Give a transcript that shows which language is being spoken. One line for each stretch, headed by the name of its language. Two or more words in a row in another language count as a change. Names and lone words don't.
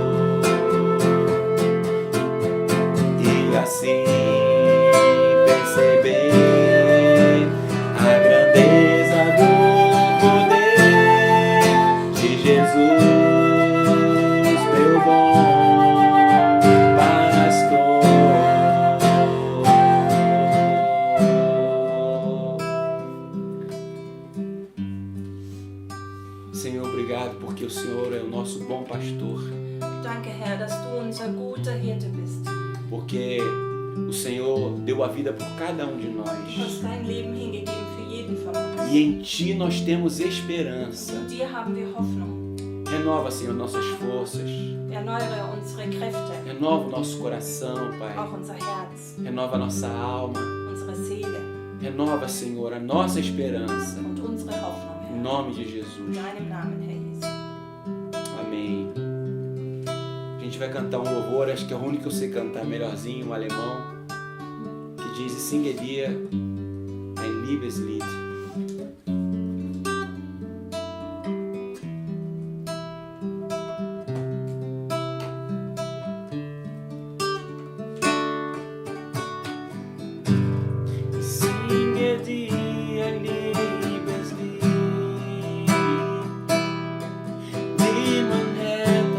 Portuguese: E assim perceber a grandeza do poder de Jesus, meu bom pastor. Senhor, obrigado porque o Senhor é o nosso bom pastor,
German: Danke, Herr, dass du unser guter Hirte bist.
Portuguese: porque o Senhor deu a vida por cada um de
German: Du hast
Portuguese: nós.
German: dein Leben hingegeben für jeden von uns.
Portuguese: E em Ti nós temos esperança.
German: In dir haben wir Hoffnung.
Portuguese: Renova, Senhor, nossas forças.
German: Erneuere unsere Kräfte,
Portuguese: Renova o nosso coração, Pai.
German: auch unser Herz,
Portuguese: Renova a nossa alma.
German: unsere Seele
Portuguese: Renova, Senhor, a nossa esperança.
German: und unsere Hoffnung,
Portuguese: Em
German: Herr.
Portuguese: nome de
German: In
Portuguese: Jesus.
German: deinem Namen, Herr Jesus.
Portuguese: Amém. A gente vai cantar um louvor, acho que é o único que eu sei cantar melhorzinho, um alemão, que diz:
German: Singe dir ein Liebeslied. Singe dir ein Liebeslied, wie mein Herz